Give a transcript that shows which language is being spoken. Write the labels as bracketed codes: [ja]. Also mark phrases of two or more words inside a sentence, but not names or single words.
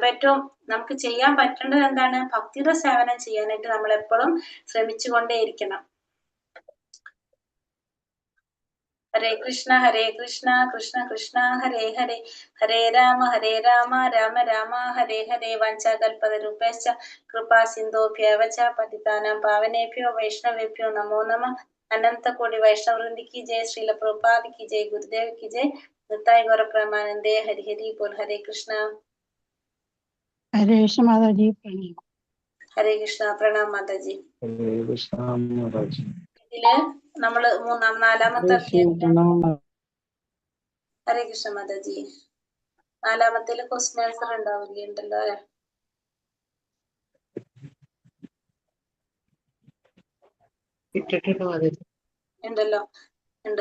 [ml] അപ്പൊ ഏറ്റവും നമുക്ക് ചെയ്യാൻ പറ്റേണ്ടത് എന്താണ്? ഭക്തിയുടെ സേവനം ചെയ്യാനായിട്ട് നമ്മൾ എപ്പോഴും ശ്രമിച്ചുകൊണ്ടേയിരിക്കണം. [sa] हरे कृष्ण कृष्ण कृष्ण हरे हरे हरे राम राम राम हरे हरे. वाञ्छाकल्पतरुभ्यश्च कृपा सिन्धुभ्यएव च पतितानां पावनेभ्यो वैष्णवेभ्यो नमो नमः. [hi] अनन्तकोटि वैष्णववृन्द की जय, श्रील प्रभुपाद की जय, गुरुदेव की जय, निताय गौर प्रेमानंदे, हरि हरि बोल. हरे कृष्ण. हरे कृष्ण माता जी, प्रणाम. हरे कृष्ण, प्रणाम माता जी. [ml] ഹരേ കൃഷ്ണ മാതാജി. ഇതില് നമ്മള് നാലാമത്തെ ഹരേ കൃഷ്ണ മാതാജി, 4-ാമത്തേല് [en] question answer [ml] ഉണ്ടാവില്ലേ? ഉണ്ടല്ലോ അല്ലെ? ഉണ്ടല്ലോ, ഉണ്ട്.